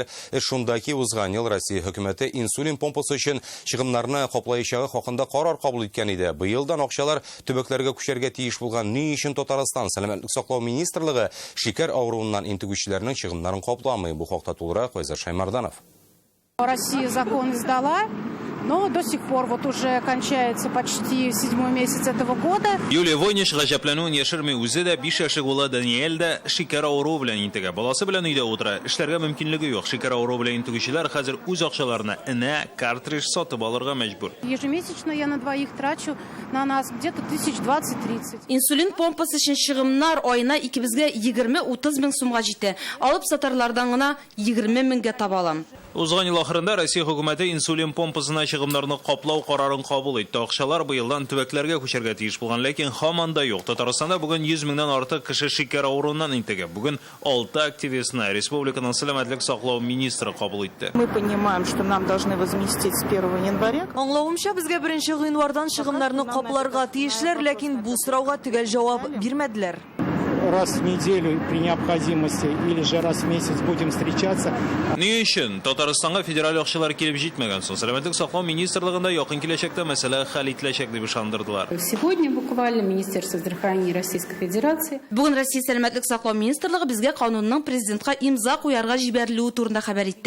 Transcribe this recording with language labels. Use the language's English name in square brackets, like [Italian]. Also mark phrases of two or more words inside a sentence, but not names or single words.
[Tatar] Шунда ки узган ел Россия хөкүмәте инсулин помпасы өчен чыгымнарны каплаячагы хакында карар кабул иткән иде. Быелдан акчалар төбәкләргә күчәргә тиеш булган. Ни өчен Татарстан сәламәтлек саклау министрлыгы шикәр авыруыннан интегүчеләрнең чыгымнарын капламый? Бу хакта тулырак Файза Шаймарданов. [Russian] Россия закон издала, но до сих пор вот уже кончается почти 7-й месяц этого года. [Tatar] Юлия Войниш гаҗәпләнүен яшерми, үзе дә 5 яшьлек улы Даниэль дә шикәр авыруы белән интегә. Баласы белән өйдә утыра. Эшләргә мөмкинлеге юк. Шикәр авыруы белән интегүчеләр хәзер үз акчаларына энә, картридж сатып алырга мәҗбүр. [Russian] Ежемесячно я на двоих трачу на нас где-то 1020-30. [Tatar] Инсулин помпасы өчен чыгымнар айына икебезгә 20-30 мең сумга җитә. Алып сатарлардан гына 20 меңгә табалам. Узган ел ахырында Россия хөкүмәте инсулин помпасына чыгымнарны каплау карарын кабул итте. Акчалар быелдан төбәкләргә күчәргә тиеш булган, ләкин һаман да юк. Татарстанда бүген 100 меңнән артык кеше шикәр авыруыннан интегә. Бүген 6 активистны республиканың сәламәтлек саклау министры кабул итте. [Russian] Мы понимаем, что нам должны возместить с 1 января. [Tatar] Аңлавымча, безгә 1 гыйнвардан чыгымнарны капларга тиешләр, ләкин бу сорауга төгәл җавап бирмәделәр. [Russian] раз в неделю при необходимости или же раз в месяц будем встречаться. [Tatar] Ни өчен Татарстанга федераль акчалар килеп җитмәгән соң Сәламәтлек саклау министрлыгында якын киләчәктә мәсьәлә хәл ителәчәк дип ышандырдылар. [Russian] Сегодня буквально Министерство здравоохранения Российской Федерации. [Tatar] Бүген Россия Сәламәтлек саклау министрлыгы безгә канунның президентка имза куярга җибәрелүе турында хәбәр итте.